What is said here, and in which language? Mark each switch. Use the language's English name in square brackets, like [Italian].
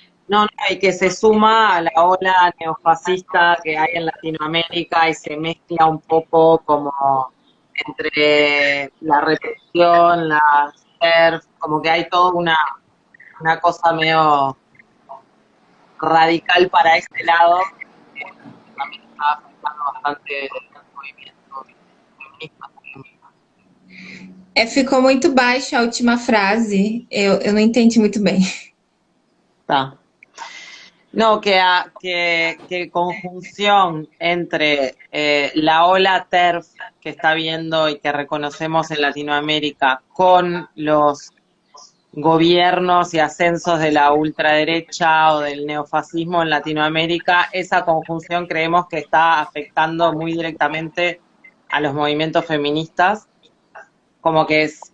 [Spanish] no, y que se suma a la ola neofascista que hay en Latinoamérica y se mezcla un poco como entre la represión, la surf, como que hay toda una cosa medio radical para este lado, que también está afectando bastante el movimiento feminista. [Portuguese] Ficou muito baixo a última frase. Eu não entendi muito bem. Tá. [Spanish] No, que conjunción entre la ola TERF que está viendo y que reconocemos en Latinoamérica con los gobiernos y ascensos de la ultraderecha o del neofascismo en Latinoamérica, esa conjunción creemos que está afectando muy directamente a los movimientos feministas, como que